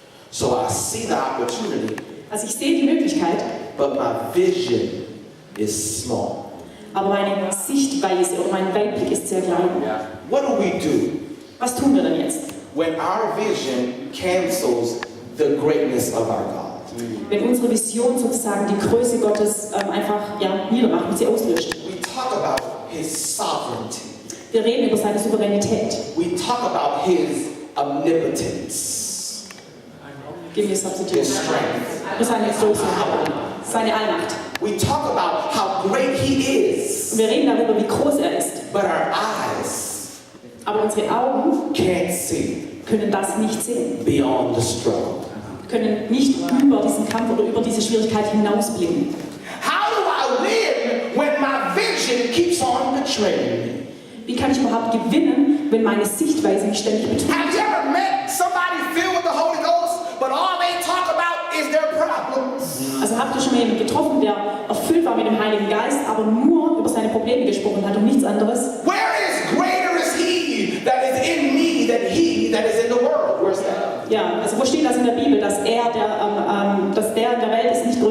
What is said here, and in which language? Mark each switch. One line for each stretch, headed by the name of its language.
English: So I see the opportunity,
German: Also ich sehe die Möglichkeit,
English: but my vision is small.
German: aber meine Sichtweise oder mein Weitblick ist sehr klein.
English: What do we do
German: Was tun wir denn jetzt?
English: when our vision cancels the greatness of our God?
German: Wenn unsere Vision sozusagen die Größe Gottes einfach niedermacht und sie auslöscht.
English: We talk about His sovereignty.
German: Wir reden über seine Souveränität.
English: We talk about His omnipotence, Give me a substitute. His strength.
German: Über seine Größe, seine Allmacht.
English: We talk about how great He is,
German: Und wir reden darüber, wie groß er ist.
English: but our eyes
German: Aber unsere Augen
English: can't see
German: können das nicht sehen.
English: beyond the struggle.
German: Können nicht über diesen Kampf oder über diese Schwierigkeit hinausblicken.
English: How do I win when my vision keeps on betraying me?
German: Wie kann ich überhaupt gewinnen, wenn meine Sichtweise mich ständig betrügt?
English: Have you ever met somebody filled with the Holy Ghost, but all they talk about is their problems?
German: Also habt ihr schon mal jemanden getroffen, der erfüllt war mit dem Heiligen Geist, aber nur über seine Probleme gesprochen hat und nichts anderes?
English: Where is greater is He that is in me than he that is in the world? Where's that?
German: Ja, also wo steht das in der Bibel, dass der in der Welt ist,